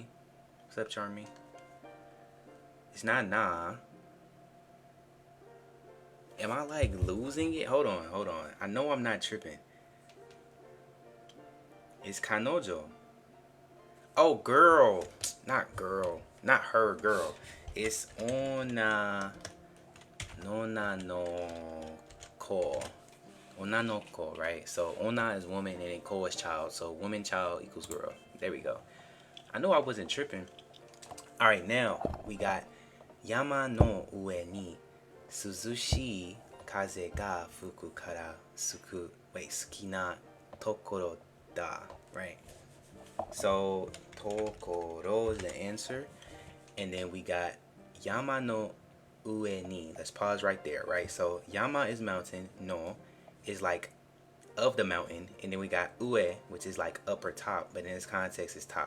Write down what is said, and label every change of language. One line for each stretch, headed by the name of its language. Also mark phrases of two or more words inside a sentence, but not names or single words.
English: What's up, Charmy? It's not nah. Am I like losing it? Hold on. I know I'm not tripping. It's kanojo. Oh, girl. Not girl. Not her, girl. It's
Japanese: 女 女の子. 女の子,
English: right? So ona is woman and then ko is child. So woman, child equals girl. There we go. I know I wasn't tripping. All right, now we got
Japanese: 山の上に涼し風が吹くから好きな所だ,
English: right? So tokoro is the answer. And then we got
Japanese: 山の上に.
English: Let's pause right there, right? So Yama is mountain, no is like of the mountain, and then we got ue, which is like upper top, but in this context is top.